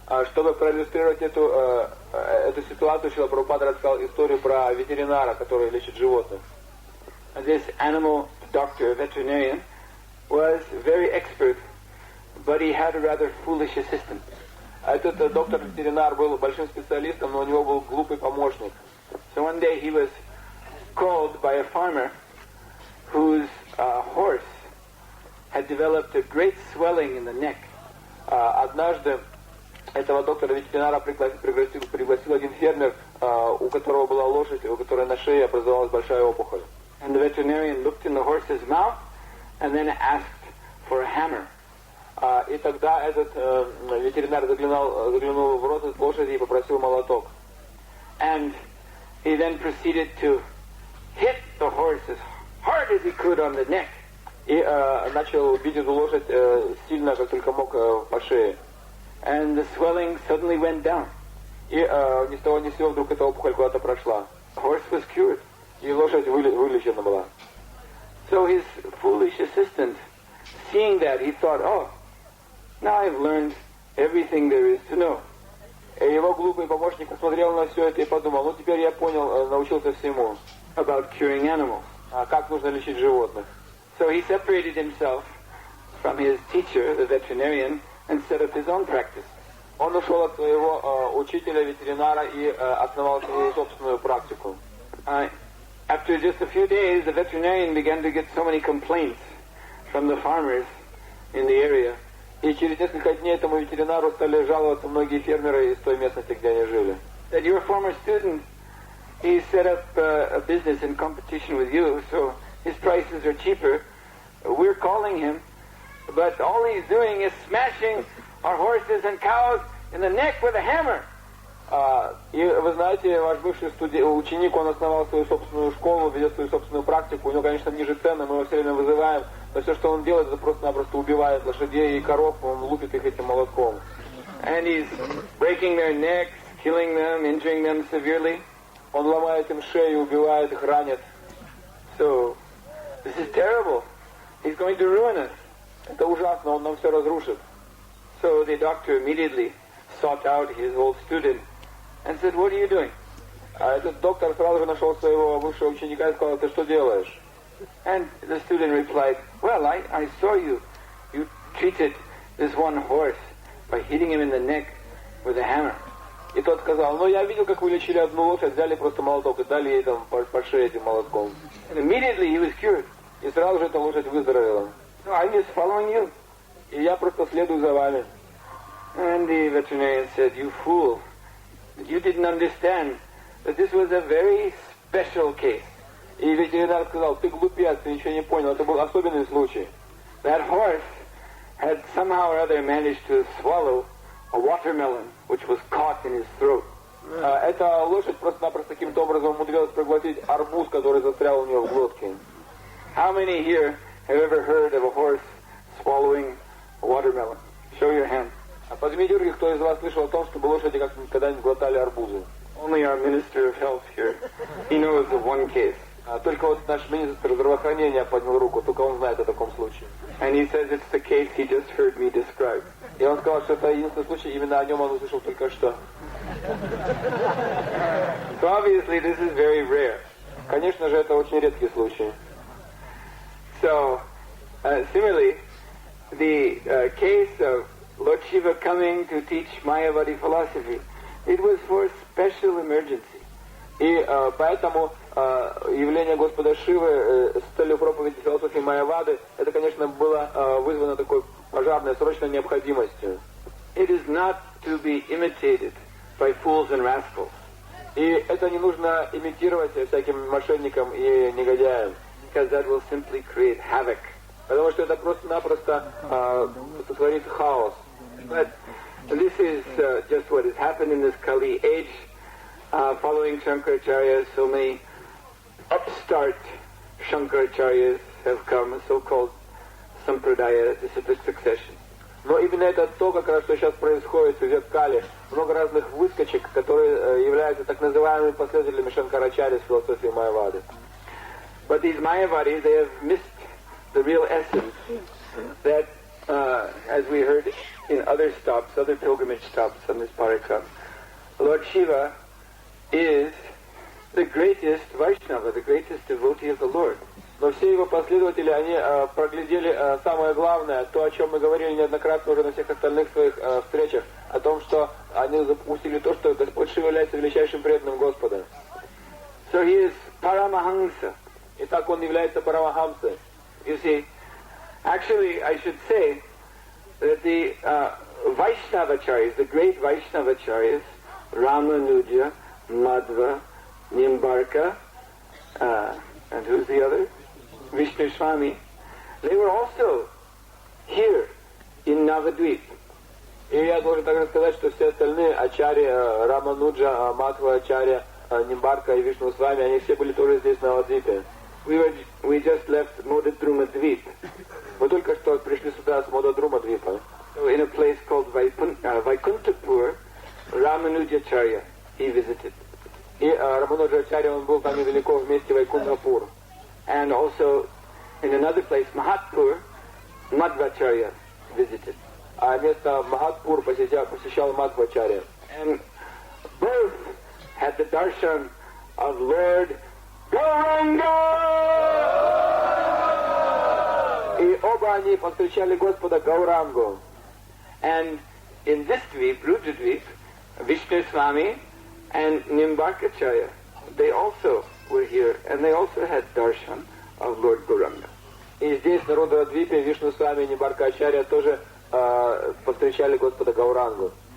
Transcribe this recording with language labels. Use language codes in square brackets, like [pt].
[ru] Чтобы проиллюстрировать эту ситуацию, Шрила Прабхупада рассказал историю про ветеринара, который лечит животных. [en] And this animal doctor, veterinarian, was very expert, but he had a rather foolish assistant. [ru] Этот доктор-ветеринар был большим специалистом, но у него был глупый помощник. [en] So one day he was called by a farmer whose horse had developed a great swelling in the neck. [ru] Однажды этого доктора-ветеринара пригласил один фермер, у которого была лошадь, у которой на шее образовалась большая опухоль. [en] And the veterinarian looked in the horse's mouth and then asked for a hammer. [ru] И тогда этот ветеринар заглянул в рот лошади и попросил молоток. [en] And he then proceeded to hit the horse as hard as he could on the neck. [ru] И начал бить эту лошадь сильно, как только мог, по шее. [en] And the swelling suddenly went down. [ru] И ни с того ни с сего вдруг эта опухоль куда-то прошла. [en] The horse was cured. [ru] И лошадь вылечена была. [en] So his foolish assistant, seeing that, he thought, oh, now I've learned everything there is to know. [ru] И его глупый помощник посмотрел на все это и подумал, ну теперь я понял, научился всему. [en] About curing animals. [ru] Как нужно лечить животных. [en] So he separated himself from his teacher, the veterinarian, and set up his own practice. [ru] Он ушел от своего учителя, ветеринара, и основал свою собственную практику. [en] After just a few days, the veterinarian began to get so many complaints from the farmers in the area. [ru] И через несколько дней этому ветеринару стали жаловаться многие фермеры из той местности, где они жили. [en] That your former student, he set up a business in competition with you, so his prices are cheaper. We're calling him, but all he's doing is smashing our horses and cows in the neck with a hammer. [ru] И вы знаете, ваш бывший ученик, он основал свою собственную школу, ведет свою собственную практику. У него, конечно, ниже цены, мы его все время вызываем. Но все, что он делает, это просто-напросто убивает лошадей и коров, он лупит их этим молотком. [en] And he's breaking their necks, killing them, injuring them severely. [ru] Он ломает им шею, убивает их, ранит. [en] So, this is terrible. He's going to ruin us. [ru] Это ужасно, он нам все разрушит. [en] So the doctor immediately sought out his old student and said, "What are you doing?" [ru] А этот доктор сразу же нашел своего бывшего ученика и сказал, "Ты что делаешь?" [en] And the student replied, "Well, I saw you. You treated this one horse by hitting him in the neck with a hammer." [ru] И тот сказал, "Ну, я видел, как вы лечили одну лошадь, взяли просто молоток и дали ей там по шее этим молотком." [en] And immediately he was cured. [ru] И сразу же эта лошадь выздоровела. [en] "No, I'm just following you." [ru] И я просто следую за вами. [en] And the veterinarian said, "You fool, you didn't understand that this was a very special case." [ru] И ветеринар сказал, "Ты глупец, ты ничего не понял, это был особенный случай." [en] That horse had somehow or other managed to swallow a watermelon, which was caught in his throat. [ru] Эта лошадь просто-напросто каким-то образом умудрилась проглотить арбуз, который застрял у нее в глотке. [en] How many here have ever heard of a horse swallowing a watermelon? Show your hand. [ru] А поднимите руки, кто из вас слышал о том, чтобы лошади когда-нибудь глотали арбузы? [en] Only our Minister of Health here. He knows of one case. [ru] Только вот наш министр здравоохранения поднял руку, только он знает о таком случае. [en] And he says it's the case he just heard me describe. [ru] И он сказал, что это единственный случай, именно о нем он услышал только что. [en] So obviously this is very rare. [ru] Конечно же, это очень редкий случай. [en] So, similarly, the case of Lord Shiva coming to teach Mayavadi philosophy, it was for special emergency. [ru] И поэтому явление Господа Шивы с целью проповеди философии Майявады, это, конечно, было вызвано такой пожарной, срочной необходимостью. [en] It is not to be imitated by fools and rascals. [ru] И это не нужно имитировать всяким мошенникам и негодяям, [en] because that will simply create havoc. [ru] Потому что это просто-напросто сотворит хаос. [en] But this is just what has happened in this Kali age. Following Shankaracharya, so many upstart Shankaracharyas have come, so-called Sampradaya, disciplic succession. [ru] Но именно это то, как раз, что сейчас происходит в век Кали. Много разных выскочек, которые являются так называемыми последователями Шанкарачарьи с философией Майявады. [en] But these Mayavadis, they have missed the real essence that, as we heard in other stops, other pilgrimage stops on this parikram, Lord Shiva is the greatest Vaishnava, the greatest devotee of the Lord. [ru] Но все его последователи, они проглядели самое главное, то, о чем мы говорили неоднократно уже на всех остальных своих встречах, о том, что они запустили то, что Господь Шива является величайшим преданным Господа. [en] So he is Paramahamsa. [ru] Итак, он является Парамахамсой. [en] You see, actually, I should say that the Vaishnavacharyas, the great Vaishnavacharyas, Ramanuja, Madhva, Nimbarka, and who's the other? Vishnu Swami. They were also here in Navadvip. [ru] И я должен также сказать, что все остальные Ачарья, Рамануджа, Мадхва Ачарья, Нимбарка и Вишну Свами, они все были тоже здесь, на Навадвипе. [en] We just left Modadrumadvip. [ru] Мы только что пришли сюда с Modadrumadvipa. [en] So in a place called Vaikuntapur, Ramanujacharya, he visited. [ru] И Рамануджачарья, он был там недалеко в месте Вайкунтхапур. [en] And also in another place, Mahatpur, Madhvacharya visited. [ru] А место Махатпур посещал Мадхвачарья. [en] And both had the darshan of Lord Gauranga! [ru] И оба они повстречали Господа Гаурангу. [en] And in this dvip, Rudradvip, Vishnu Swami and Nimbarkacharya, they also were here, and they also had darshan of Lord Gauranga. [ru] И здесь, на Рудрадвипе, Вишну Свами и Nimbarkacharya тоже повстречали Господа Гаурангу.